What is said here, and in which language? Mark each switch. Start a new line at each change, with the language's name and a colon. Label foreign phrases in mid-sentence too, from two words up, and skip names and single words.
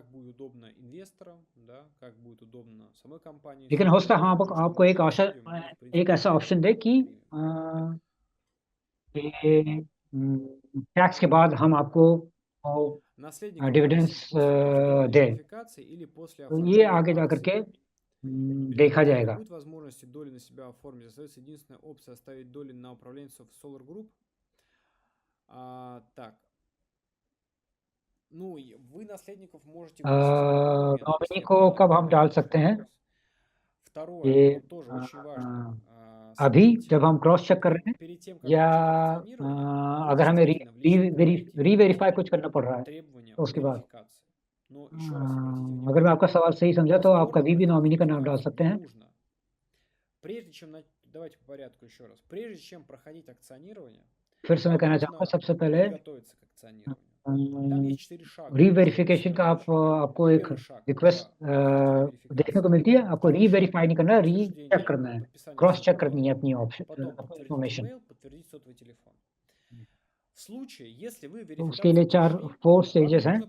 Hindi: लेकिन हो सकता है हाँ, आपको एक ऐसा ऑप्शन दे कि टैक्स के बाद हम आपको डिविडेंड्स दे। तो ये आगे जा करके देखा जाएगा।
Russian: Будет возможности доли на себя оформить. Остается единственная опция оставить доли на управленцев Solar Group. Так. Ну, вы наследников можете...
Hindi: नॉमिनी को कब हम डाल सकते हैं?
Russian: Второе, тоже очень важно.
Hindi: अभी जब हम
English: cross check
Hindi: कर रहे हैं या अगर हमें री-वेरीफाई कुछ करना पड़ रहा है तो उसके बाद, अगर मैं आपका सवाल सही समझा तो आप कभी भी नॉमिनी का नाम डाल सकते हैं।
Russian: Давайте по порядку еще раз. Прежде чем проходить акционирование,
Hindi: फिर से मैं कहना चाहूँगा, सबसे पहले री-वेरिफिकेशन का आपको एक रिक्वेस्ट देखने को मिलती है। आपको री-वेरीफाई नहीं करना है, री-चेक करना है,
English: cross check
Hindi: करनी है अपनी इंफॉर्मेशन। तो उसके लिए 4 स्टेजेस हैं।